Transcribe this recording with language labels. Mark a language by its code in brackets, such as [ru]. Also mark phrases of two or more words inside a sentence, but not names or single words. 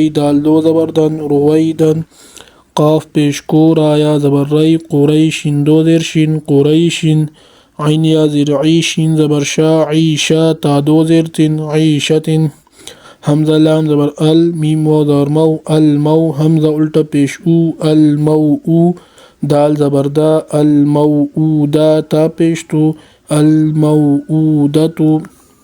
[ur] دال دو زبر دن، رویدن. قاف پیش کو، را یا زبر ری، قریش. دو زیر شین، قریش. عین یا زیر عی، شین زبر شا، عیشا. تا دو زیر تن، عیشت. حمزہ لام زبر ال، میم و زبر مو، المو. حمزہ الٹا پیش او، المو. دال زبر دا، الموعودہ. تا پیش تو، الموعودۃ.